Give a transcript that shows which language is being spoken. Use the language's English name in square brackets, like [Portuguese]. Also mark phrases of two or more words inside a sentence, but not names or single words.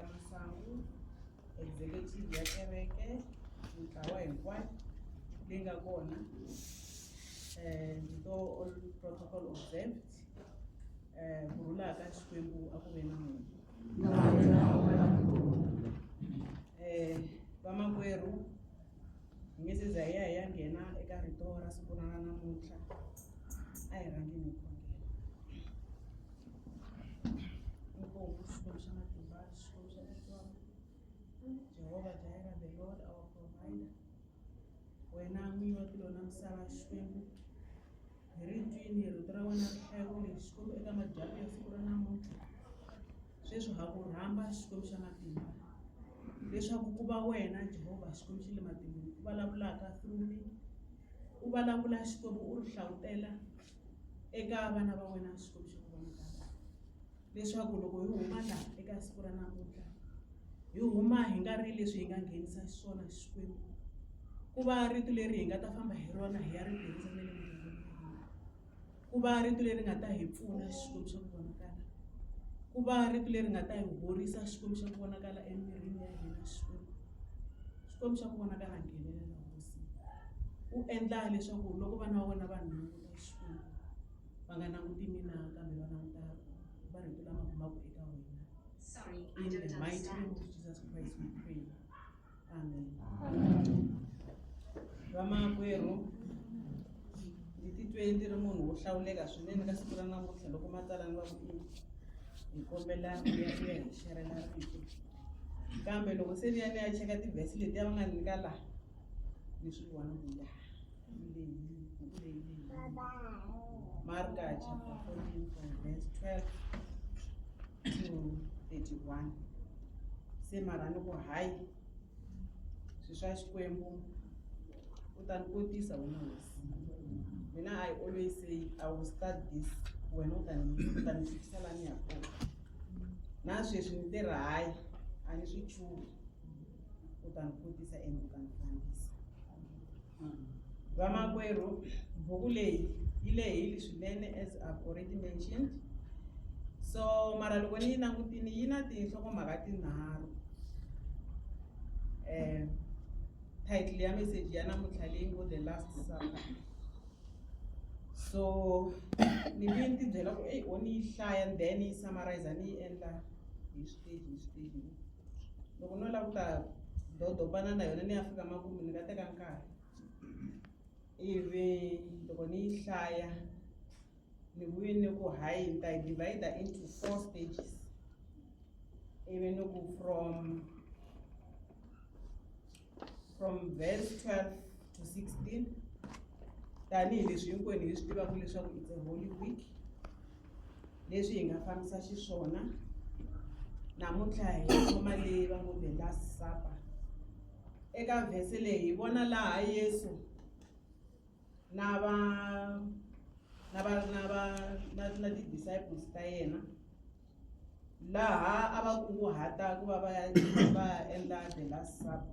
[Tsonga] Masangu, executive ya kereke, ntlawa hinkwayo leyi nga kona. [English] Ndito all protocol observed. [Tsonga] Kurhula ka Xikwembu a ku ve na n'wina. Vamakwerhu hi nge se za hi ya nghena eka rito ra siku ra namuntlha, a hi rhangeni hi khongela. Inkomu Xikwembu xa matimba, Xikwembu xa Xitsonga, [English] Jehovah Jireh, the Lord our provider. [Tsonga] Wena n'winyi wa tilo na misava, Xikwembu, hi ri twini rito ra wena ri hlayeko lexi, Xikwembu, eka madyambu ya siku ra namuntlha. Sweswi ha ku rhamba, Xikwembu xa matimba, leswaku ku va wena Jehovah, Xikwembu xa le matimbeni, u vulavulaka [English] through me, [Tsonga] u vulavula Xikwembu, u ri hlavutela eka vana va wena, Xikwembu xa ku vonakala, leswaku loko hi huma laha eka siku ra namuntlha hi huma hi nga ri leswi hi nga nghenisa xiswona, Xikwembu, ku va rito leri hi nga ta famba hi rona hi ya ri tirhisa na le mugangeni wa hina, ku va rito leri nga ta hi pfuna, Xikwembu xa ku vonakala, ku va rito leri nga ta hi horisa, Xikwembu xa ku vonakala emirini ya hina, Xikwembu, Xikwembu xa ku vonakala, nghenelela hosi, u endla leswaku loko vana va wena va languta, Xikwembu, va nga languti mina kambe va languta marito lama humaka eka wena. [English] In the mighty name of Jesus Christ we pray. Amen. [Tsonga] Vamakwerhu, ni titwe ndzi ri munhu wo hlawuleka swinene ka siku ra namuntlha loko matsalani va ku hi kombela ku ya hi xerela rito. Kambe loko se ni ya cheka tivhesi leti va nga nyika laha, ni swi vona ku ya Marka [English] chapter 14 from verse 12 to 31. [Tsonga] Se mara ni ku hayi swi swa Xikwembu u ta ni kotisa wena hosi. [English] Mina I always say I will start this, [Tsonga] wena u ta ni fikisa laha ni ya kona. Na sweswi ni tirha hayi a ni swi chuhi, u ta ni kotisa ene u ta ni fambisa. Vamakwerhu, buku leyi yi lehile swinene [English] as I've already mentioned. [Tsonga] So mara loko ni yi langutini yi na tinhlokomhaka tinharhu. Title ya message ya namuntlha leyi ngo The Last Supper. So ni vi ni ti byela ku o ni yi hlaya then ni yi summarize ni yi endla hi stage. Loko no lava ku ta dodobana na yona ni ya fika makumu ni nga teka nkarhi. Ivi loko ni yi hlaya ni vuye ni ku hayi ni ta yi [English] divide into 4 stages. [Tsonga] Ivi ni ku [English] from verse 12 to 16, [Tsonga] tanihi leswi hinkwenu hi swi tivaka leswaku [English] it's a holy week, [Tsonga] leswi hi nga fambisa xiswona. Namuntlha hi khoma leyi va ngo The Last Supper. Eka vhese leyi hi vona laha Yesu na ti-disciples ta yena laha a va kunguhata ku va va endla The Last Supper.